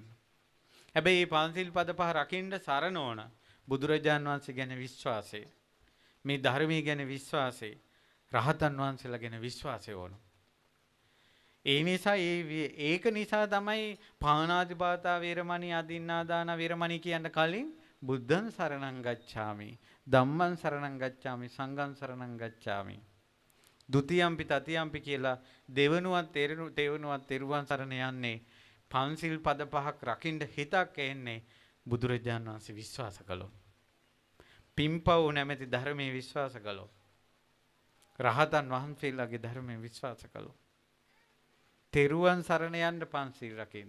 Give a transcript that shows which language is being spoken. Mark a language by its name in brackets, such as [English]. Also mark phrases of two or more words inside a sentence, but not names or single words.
[Sinhala] හැබැයි මේ පන්සිල් පද පහ රකින්න සරණ ඕන බුදුරජාන් වහන්සේ ගැන විශ්වාසය. මේ ධර්මයේ ගැන විශ්වාසය. රහතන් වහන්සේලා ගැන විශ්වාසය ඕන. ඒ නිසා ඒක නිසා තමයි [Pali] පාණාතිපාතා වේරමණී අදින්නාදාන වේරමණී [Sinhala] කියන්න කලින් [Pali] බුද්ධං සරණං ගච්ඡාමි ධම්මං සරණං ගච්ඡාමි සංඝං සරණං ගච්ඡාමි ဒ ුතියම්පි තතියම්පි [Sinhala] කියලා දෙවනුවත් තෙරුවන් සරණ යන්නේ පන්සිල් පද පහක් රකින්න හිතක් එන්නේ බුදුරජාණන් වහන්සේ විශ්වාස කළොත් පිම්පව් නැමැති ධර්මයේ විශ්වාස කළොත් රහතන් වහන්සේලාගේ ධර්මයේ විශ්වාස කළොත් තෙරුවන් සරණ යන්න පන්සිල් රකින්න.